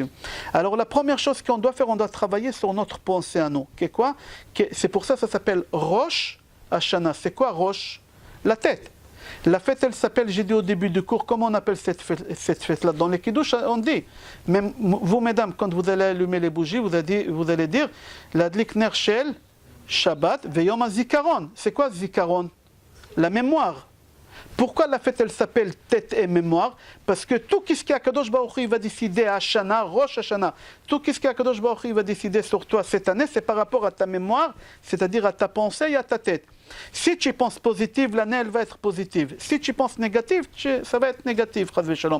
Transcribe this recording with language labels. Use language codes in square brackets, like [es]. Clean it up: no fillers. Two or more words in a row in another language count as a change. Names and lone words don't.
[fr] Alors la première chose qu'on doit faire, on doit travailler sur notre pensée à nous. Qu'est quoi? C'est pour ça que ça s'appelle Rosh Hashanah. C'est quoi Rosh? La tête. La fête, elle s'appelle, j'ai dit au début du cours, comment on appelle cette fête-là? Dans les Kiddush, on dit, même vous mesdames, quand vous allez allumer les bougies, vous allez dire, [he] להדליק נר של שבת ויום הזיכרון. [fr] C'est quoi zikaron? La mémoire. Pourquoi la fête elle s'appelle tête et mémoire? Parce que tout ce qu' [he] הקדוש ברוך הוא [fr] va décider à Hashanah, Rosh Hashanah, tout ce qu' [he] הקדוש ברוך הוא [fr] va décider sur toi cette année, c'est par rapport à ta mémoire, c'est-à-dire à ta pensée et à ta tête. Si tu penses positive, l'année elle va être positive. Si tu penses négative, ça va être négatif, [he] חס ושלום.